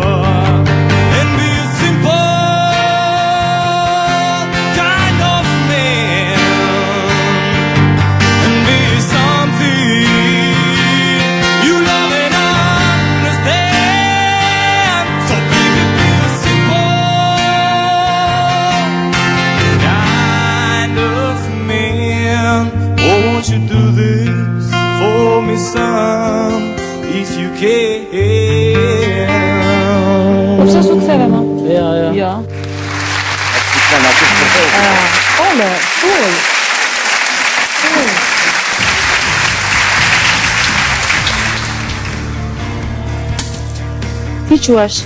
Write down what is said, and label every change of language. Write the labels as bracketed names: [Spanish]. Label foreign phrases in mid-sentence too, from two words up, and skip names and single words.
[English] And be a simple kind of man, and be something you love and understand. So baby, be a simple kind of man. Won't you do this for me, son, if you can? [Albanian] Pse s'u ktheve më? Ja. Ole, full. Ti quhesh?